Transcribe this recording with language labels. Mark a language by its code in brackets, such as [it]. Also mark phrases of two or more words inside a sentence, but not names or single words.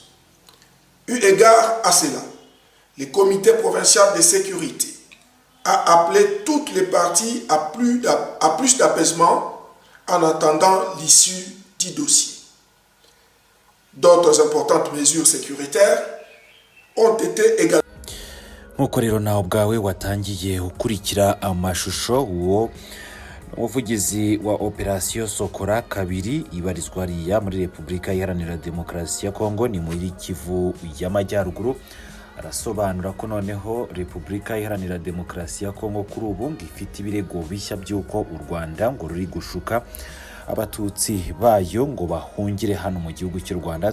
[fr] Eu égard à cela, le comité provincial de sécurité a appelé toutes les parties à plus d'apaisement en attendant l'issue du dossier. D'autres importantes mesures sécuritaires ont été également. [rw] Nkuko rero nawe ubwawe watangiye ukurikira amashusho uwo umuvugizi wa Operation Sokora kabiri ibarizwa riya muri Repubulika Iharanira Demokarasi ya Kongo ni muri Kivu y'Amajyaruguru arasobanura ko noneho Repubulika Iharanira Demokarasi ya Kongo kuri ubu ngifite ibirego bishya by'uko u Rwanda ngo ruri gushuka abatutsi bayo ngo bahungire hano mu gihugu cy'u Rwanda.